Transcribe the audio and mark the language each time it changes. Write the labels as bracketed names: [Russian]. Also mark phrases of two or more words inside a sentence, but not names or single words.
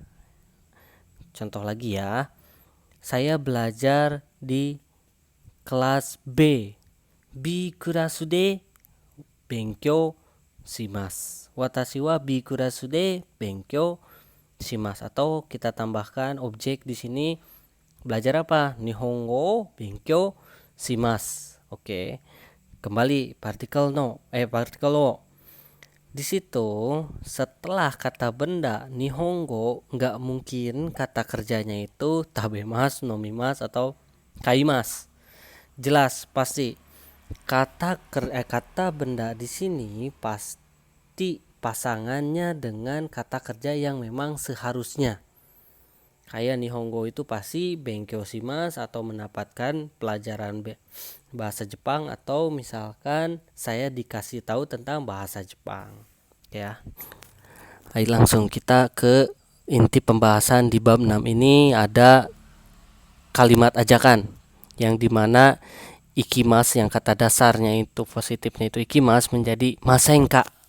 [Indonesian] Contoh lagi ya. Saya belajar di kelas B. [Japanese] Bクラスで勉強します. 私はBクラスで勉強します. [Indonesian] Atau kita tambahkan objek di sini, belajar apa? [Japanese] 日本語勉強します. [Indonesian] Oke. Kembali partikel wo. Di situ setelah kata benda nihongo nggak mungkin kata kerjanya itu tabemasu, nomimasu atau kaimasu. Jelas pasti kata benda di sini pasti pasangannya dengan kata kerja yang memang seharusnya. Kayak nihongo itu pasti [Japanese] 勉強します [Indonesian] atau mendapatkan pelajaran bahasa Jepang, atau misalkan saya dikasih tahu tentang bahasa Jepang. Ya. Ayo langsung kita ke inti pembahasan di bab 6 ini. Ada kalimat ajakan yang dimana ikimasu yang kata dasarnya itu positifnya itu ikimasu menjadi masenka.